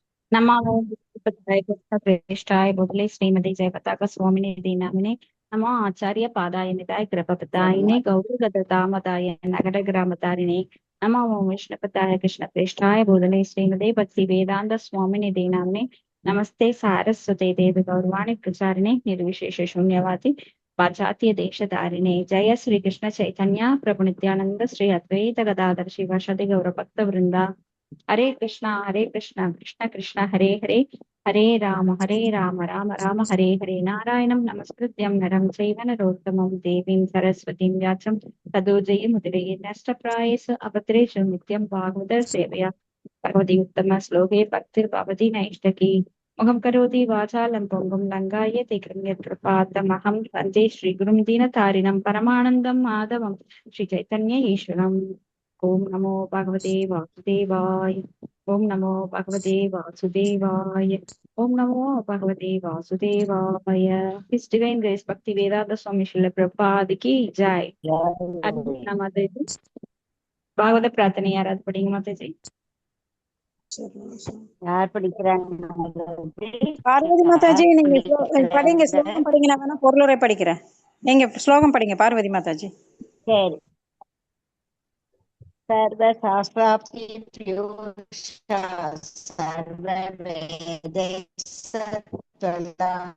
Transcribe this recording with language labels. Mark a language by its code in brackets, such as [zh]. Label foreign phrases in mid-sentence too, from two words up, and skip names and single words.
[sa] नमो विष्णुपदाय कृष्णप्रेष्ठाय भूतले श्रीमती जयपताका स्वामिनिधि नामिने नमो आचार्य पादाय निताय कृपपदायिने गौरगदामदाय नगरग्रामतारिणे नमो ओं विष्णुपदाय कृष्णप्रेष्ठाय भूतले श्रीमते भक्ति वेदांत स्वामिनिधि नामिने नमस्ते सारस्वते देवी गौरवाणी प्रचारिणे निर्विशेष शून्यवादी पाश्चात्य देशधारिणे जय श्री कृष्ण चैतन्य प्रभु नित्यानंद श्री अद्वैत गदाधर शिवासादि गौर भक्त वृंदा हरे कृष्णा कृष्ण कृष्ण हरे हरे हरे राम राम राम हरे हरे नारायणं नमस्कृत्यं नरं चैव नरोत्तमं देवीं सरस्वतीं व्यासं ततो जयमुदीरये नष्टप्रायेष अभद्रेषु नित्यं भागवत सेवया भगवती उत्तम श्लोके भक्तिर्भवति नैष्ठकी मुखं करोति वाचालं पङ्गुं लङ्घायते कृपातमहं वन्दे श्रीगुरुं दीनतारिणं परमानन्दं माधवं श्रीचैतन्य ईश्वरम् ओम नमो भगवते वासुदेवाय ओम नमो भगवते वासुदेवाय ओम नमो भगवते वासुदेवाय His Divine Grace Bhakti Vedanta Swami Srila Prabhupada की जय। [hi] अद्भुत माता जी भागवत प्रार्थना याद पढ़ेंगे माता जी। [ta] யார் படிக்கிறாங்க? பார்வதி மாதாஜி யார் நீங்க படிங்க, படிக்கிறாங்க? ஸ்லோகம் படிங்க. நான் வேணா பொருளுரை படிக்கிறேன். நீங்க ஸ்லோகம் படிங்க பார்வதி மாதாஜி. சரி. [sa] सर्वशास्त्राब्धि पीयूष सर्ववेदै सत्फला